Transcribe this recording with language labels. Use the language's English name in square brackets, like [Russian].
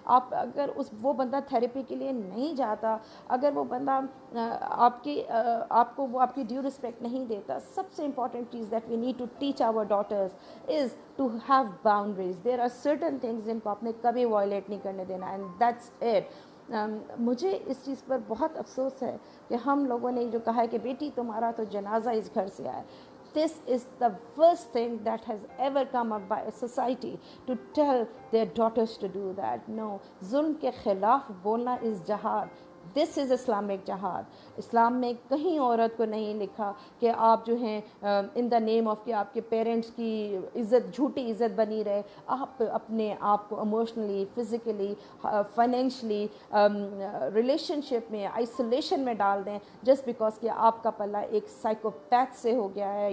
[Urdu] آپ اگر وہ بندہ تھیراپی کے لیے نہیں جاتا، اگر وہ بندہ آپ کو وہ آپ کی ڈیو رسپیکٹ نہیں دیتا، سب سے امپورٹنٹ چیز [English] That we need to teach our daughters is to have boundaries. There are certain things [Urdu] جن کو آپ نے کبھی وائلیٹ نہیں کرنے دینا، [English] And that's it. [Urdu] مجھے اس چیز پر بہت افسوس ہے کہ ہم لوگوں نے جو کہا ہے کہ بیٹی تمہارا تو جنازہ اس گھر سے آئے. [English] This is the worst thing that has ever come up by a society, to tell their daughters to do that. No, [Urdu] ظلم کے خلاف بولنا [English] is jihad. This is Islamic جہاد. [Urdu] اسلام میں کہیں عورت کو نہیں لکھا کہ آپ جو ہیں [English] in the name of [Urdu] کہ آپ کے پیرنٹس کی عزت، جھوٹی عزت بنی رہے، آپ اپنے آپ کو ایموشنلی، فزیکلی، فائنینشلی ریلیشن شپ میں آئسولیشن میں ڈال دیں جسٹ بیکاز کہ آپ کا پلہ ایک سائیکوپیتھ سے ہو گیا ہے.